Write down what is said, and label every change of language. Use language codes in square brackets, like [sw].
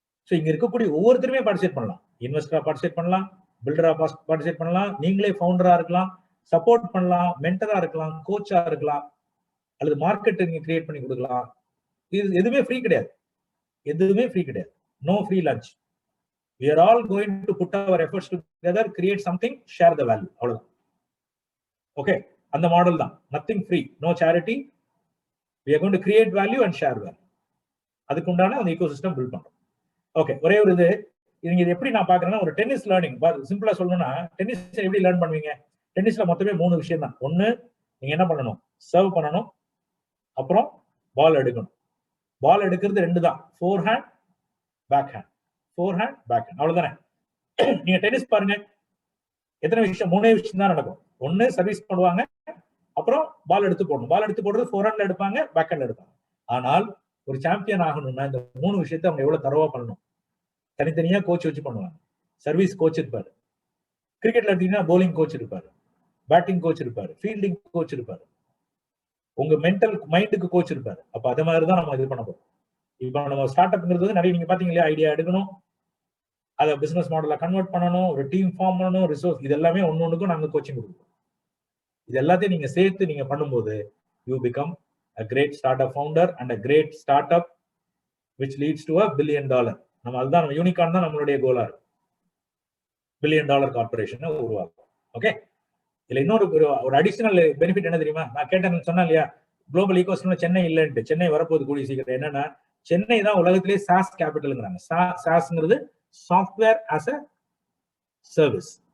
[ta] So இங்க இருக்கக்கூடிய ஒவ்வொருத்தருமே பார்ட்டிசிபேட் பண்ணலாம். இன்வெஸ்டரா பார்ட்டிசிபேட் பண்ணலாம், பில்டரா பார்ட்டிசிபேட் பண்ணலாம், நீங்களே ஃபவுண்டரா இருக்கலாம், சப்போர்ட் பண்ணலாம், மென்டரா இருக்கலாம், கோச்சா இருக்கலாம், அல்லது மார்க்கெட் நீங்க கிரியேட் பண்ணி கொடுக்கலாம். இது எதுவுமே ஃப்ரீ கிடையாது, எதுவுமே ஃப்ரீ கிடையாது. [en] No free lunch. we are all going to put our efforts together, create something, share the value. [ta] அவ்வளவுதான். [en] okay, [ta] அந்த மாடல் தான். [en] Nothing free, no charity. we are going to create value and share value. [ta] அதுக்கு உண்டான அந்த ecosystem build பண்றோம். Okay, ஒரே ஒரு நீங்க இது எப்படி நான் பாக்குறேன்னா, ஒரு டென்னிஸ் லேர்னிங் சிம்பிளா சொல்லணும்னா, டென்னிஸ் எப்படி லேர்ன் பண்ணுவீங்க? டென்னிஸ்ல மொத்தமே 3 விஷயம் தான். ஒண்ணு, நீங்க என்ன பண்ணணும், சர்வ் பண்ணணும், அப்புறம் பால் எடுக்கணும். பால் எடுக்கிறது 2 தான், four hand, back hand. Four hand, back hand, அவ்வளவுதானே. நீங்க டென்னிஸ் பாருங்க, எத்தனை விஷயம், 3 விஷயம் தான் நடக்கும். ஒண்ணு சர்வீஸ் பண்ணுவாங்க, அப்புறம் பால் எடுத்து போடணும். பால் எடுத்து போடுறது ஃபோர் ஹேண்ட்ல எடுப்பாங்க, பேக் ஹேண்ட்ல எடுப்பாங்க. ஆனால் ஒரு சாம்பியன் ஆகணும்னா இந்த 3 விஷயத்தை அவங்க எவ்வளவு தரவா பண்ணணும். தனித்தனியா கோச் வச்சு பண்ணுவாங்க. சர்வீஸ் கோச் இருப்பாரு, கிரிக்கெட்ல எடுத்தீங்கன்னா போலிங் கோச் இருப்பாரு, பேட்டிங் கோச் இருப்பாரு, ஃபீல்டிங் கோச் இருப்பாரு, உங்க மென்டல் மைண்டுக்கு கோச் இருப்பாரு. அப்ப அதே மாதிரி தான் நம்ம இது பண்ண போறோம். இப்ப நம்ம ஸ்டார்ட் அப்ங்கிறது நிறைய நீங்க பாத்தீங்க இல்லையா, ஐடியா எடுக்கணும், அதை பிசினஸ் மாடலா கன்வெர்ட் பண்ணணும், ஒரு டீம் ஃபார்ம் பண்ணணும், ரிசோர்ஸ், இது எல்லாமே ஒன்னொன்னுக்கும் நாங்க கோச்சிங் கொடுப்போம். இது எல்லாத்தையும் நீங்க சேர்த்து நீங்க பண்ணும்போது [en] You become a great startup founder and a great startup which leads to $1 billion. [ta] நம்ம அதுதான், நம்ம யூனிகார்ன் தான் நம்மளுடைய கோலா இருக்கு. $1 billion கார்பரேஷன் உருவாக்கும். ஓகே, இதுல இன்னொரு ஒரு அடிஷனல் பெனிஃபிட் என்ன தெரியுமா? நான் கேட்டேன், சொன்னேன் இல்லையா, குளோபல் ஈகோசிஸ்டம்ல சென்னை இல்லைன்ட்டு. சென்னை வரப்போகுது கூடிய சீக்கிரம். என்னன்னா, சென்னை தான் உலகத்திலேயே sauce கேபிட்டல்ங்கிறாங்க. சாஸ்ங்கிறது [en] Software as a service.